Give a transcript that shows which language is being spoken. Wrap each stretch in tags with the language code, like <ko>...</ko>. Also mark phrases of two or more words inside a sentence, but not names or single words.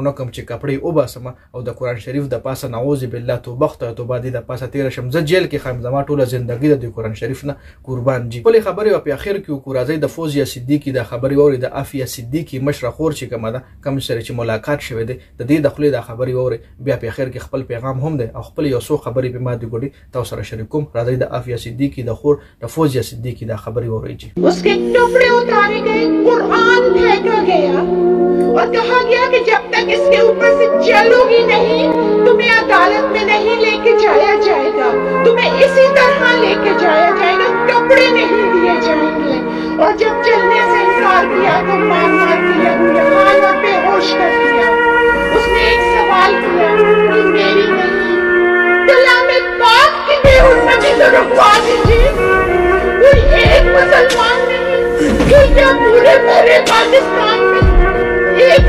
<ps>ونه کړم چې کپړې وباسم او د قرآن شریف د پاسه</ps> <ar>نعوذ بالله</ar> <ps>توبه خدای توبه دې د پاسه تېره شم زه جیل کې خایم زما ټوله زندګي د قرآن شریف نه قربان جي خپلې خبرې په اخر کې وکړو راځئ د فوزیه صدیقي دا خبرې واورئ د عافیه صدیقي مشره خور چې کومه ده کوم سره چې ملاقات شوی دی د دې د خولې دا خبرې واورئ بیا په اخر کې خپل پیغام هم دی او خپل یو څو خبرې په ما دي ګوډي تاسو سره شریک کوم راځئ د عافیه صدیقي د خور د فوزیه صدیقي دا خبرې واورئ جي</ps> <hi>उसके टुकड़े उतारे गए कुरान फेंका गया और कहा गया कि जब तक इसके ऊपर से चलोगी नहीं तुम्हें अदालत में नहीं लेके जाया जाएगा तुम्हें इसी तरह लेके जाया जाएगा कपड़े नहीं दिए जाएंगे और जब चलने से इनकार किया तो मार मार के लहूलुहान और बेहोश कर दिया उसने एक सवाल किया कि मेरी नहीं कलाम पाक की बेहुरमती तो रुकवा दीजिए कोई एक मुसलमान नहीं फिर क्या पूरे पूरे पाकिस्तान में</hi>